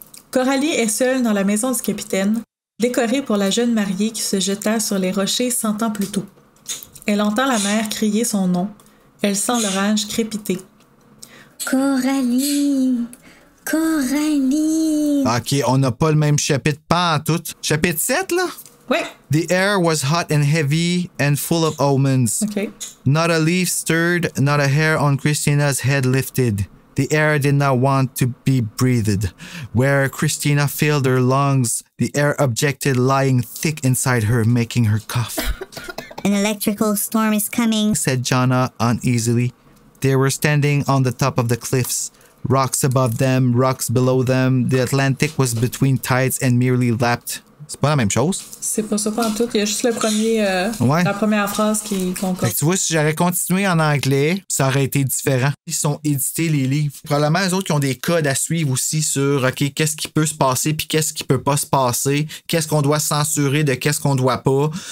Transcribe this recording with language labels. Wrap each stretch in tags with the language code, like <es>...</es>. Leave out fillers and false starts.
<fr>Coralie est seule dans la maison du capitaine, décorée pour la jeune mariée qui se jeta sur les rochers 100 ans plus tôt. Elle entend la mer crier son nom. Elle sent l'orage crépiter. Coralie! Coralie! OK, on n'a pas le même chapitre, pas en tout. Chapitre 7, là? Oui.</fr> <en>The air was hot and heavy and full of omens. OK. Not a leaf stirred, not a hair on Christina's head lifted. The air did not want to be breathed. Where Christina filled her lungs, the air objected lying thick inside her, making her cough. An electrical storm is coming, Said Jonna uneasily. They were standing on the top of the cliffs. Rocks above them, rocks below them. The Atlantic was between tides and merely lapped.</en> <fr>C'est pas la même chose. C'est pas ça pas en tout. Il y a juste le premier, Ouais. la première phrase qui concorde. Fait que tu vois, si j'aurais continué en anglais, ça aurait été différent. Ils sont édités, les livres. Probablement, eux autres qui ont des codes à suivre aussi sur, OK, qu'est-ce qui peut se passer puis qu'est-ce qui peut pas se passer, qu'est-ce qu'on doit censurer de qu'est-ce qu'on doit pas.</fr>